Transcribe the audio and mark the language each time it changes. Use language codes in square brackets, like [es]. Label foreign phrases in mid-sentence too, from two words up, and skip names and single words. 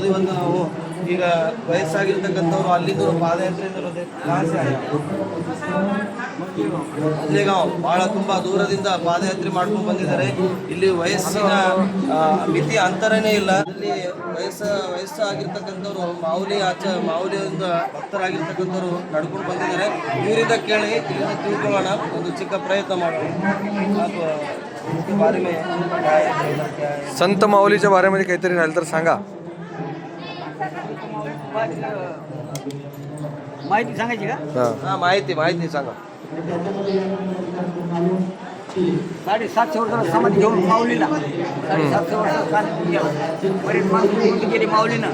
[kn] ಇವತ್ತು ನಾವು ಈಗ ವಯಸ್ಸಾಗಿರ್ತಕ್ಕಂಥವ್ರು ಅಲ್ಲಿಂದ ಪಾದಯಾತ್ರೆಯಿಂದ ಅಲ್ಲೇಗಾಂವ್ ಭಾಳ ತುಂಬ ದೂರದಿಂದ ಪಾದಯಾತ್ರೆ ಮಾಡ್ಕೊಂಡು ಬಂದಿದ್ದಾರೆ. ಇಲ್ಲಿ ವಯಸ್ಸಿನ ಮಿತಿ ಅಂತರನೇ ಇಲ್ಲ. ಇಲ್ಲಿ ವಯಸ್ಸಾಗಿರ್ತಕ್ಕಂಥವ್ರು ಮಾವುಲಿಯಿಂದ ಭಕ್ತರಾಗಿರ್ತಕ್ಕಂಥವ್ರು ನಡ್ಕೊಂಡು ಬಂದಿದ್ದಾರೆ. ಇವರಿಂದ ಕೇಳಿ ಇಲ್ಲಿಂದ ತಿಳ್ಕೊಳ್ಳೋಣ, ಒಂದು ಚಿಕ್ಕ ಪ್ರಯತ್ನ ಮಾಡೋಣ. [mr] संत माऊलीच्या बारेमध्ये काहीतरी राहिलं तर सांगा. माहिती सांगायची का? हां, माहिती सांगा. 750 वर्ष समाधी घेऊन माऊलीला 750 वर्ष बरेच माणसं गेली माऊलीनं.